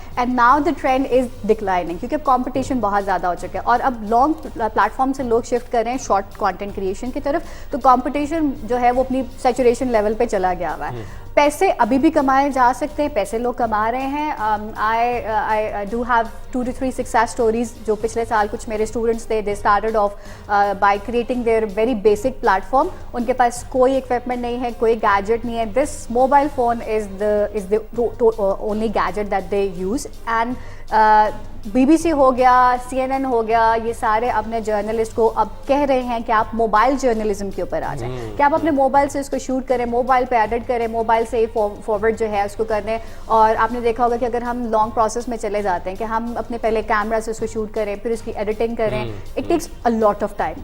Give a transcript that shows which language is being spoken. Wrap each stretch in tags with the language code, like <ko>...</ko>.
<en>and now the trend is declining</en> <ur>کیونکہ competition بہت زیادہ ہو چکا ہے اور اب لانگ پلیٹ فارم سے لوگ شفٹ کر رہے ہیں شارٹ کانٹینٹ کریشن کی طرف. تو کمپٹیشن جو ہے وہ اپنی سیچوریشن لیول پہ چلا گیا ہوا ہے. پیسے ابھی بھی کمائے جا سکتے ہیں, پیسے لوگ کما رہے ہیں.</ur> <en>I do have 2 to 3 success stories</en> <ur>جو پچھلے سال کچھ میرے اسٹوڈنٹس تھے.</ur> <en>they started off by creating their very basic platform.</en> <ur>ان کے پاس کوئی equipment نہیں ہے, کوئی gadget نہیں ہے.</ur> <en>this mobile phone is the only gadget that they use.</en> <ur>and BBC ہو گیا, CNN ہو گیا, یہ سارے اپنے جرنلسٹ کو اب کہہ رہے ہیں کہ آپ موبائل جرنلزم کے اوپر آ جائیں, کہ آپ اپنے موبائل سے اس کو شوٹ کریں, موبائل پہ ایڈٹ کریں, موبائل سے ہی فارورڈ جو ہے اس کو کر دیں. اور آپ نے دیکھا ہوگا کہ اگر ہم لانگ پروسیس میں چلے جاتے ہیں کہ ہم اپنے پہلے کیمرا سے اس کو شوٹ کریں, پھر اس کی ایڈیٹنگ کریں,</ur> <en>It takes a lot of time.</en>